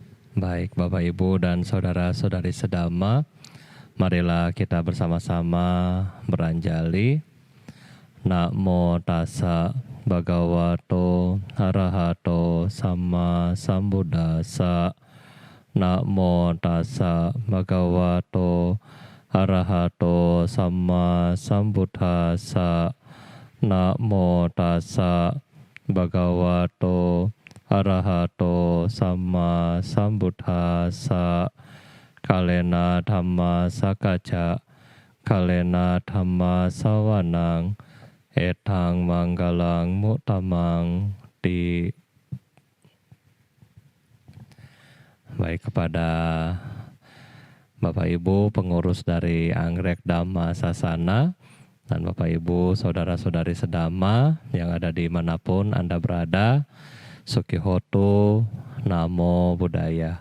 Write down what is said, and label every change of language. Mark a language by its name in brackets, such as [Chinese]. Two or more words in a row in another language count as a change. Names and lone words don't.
[Indonesian] Baik Bapak Ibu dan saudara-saudari sedama, marilah kita bersama-sama beranjali. [Pali] Namo tassa bhagavato arahato sama sambuddhassa. Namo tassa bhagavato arahato sama sambuddhassa. Namo tassa bhagavato arahato sama sambuddhassa. Kalena dhamma sakaca, kalena dhamma sawanang, etang manggalang mutamang di. [Indonesian] Baik, kepada Bapak Ibu pengurus dari Anggrek Dhamma Sasana dan Bapak Ibu saudara-saudari sedama yang ada di manapun Anda berada, [Pali] Sukihoto, Namo Buddhaya.